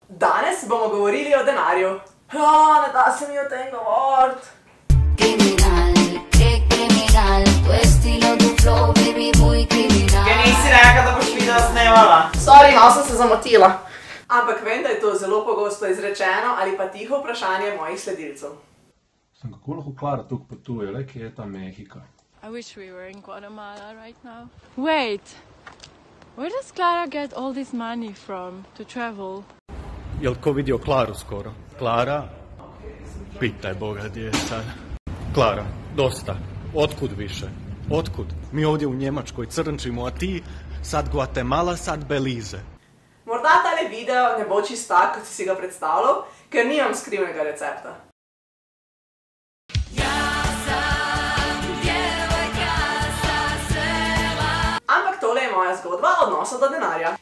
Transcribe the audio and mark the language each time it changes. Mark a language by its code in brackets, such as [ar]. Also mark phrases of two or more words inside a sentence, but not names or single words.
[sl] Danes bomo govorili o denarju. Ne da se mi o tem govoriti. [es] Criminal, que criminal, tu estilo, tu flow, baby, muy criminal. [sl] Kaj nisi rekla, da boš video snemala? Sorry, malo sem se zamotila. Ampak vem, da je to zelo pogosto izrečeno ali pa tiho vprašanje mojih sledilcev. Kako lahko Klara tukaj potuje, le kje je ta Mehika? [en] I wish we were in Guatemala right now. Wait, where does Clara get all this money from to travel? [hr] Jel ko vidio Klaru skoro? Klara? Pitaj Boga gdje je sad. Klara, dosta. Otkud više? Otkud? Mi ovdje u Njemačkoj crnčimo, a ti sad Guatemala, sad Belize. [sl] Morda tale video ne bo čist tak, kot si si ga predstavljal, ker nimam skrivnega recepta. Ampak tole je moja zgodba odnosa do denarja.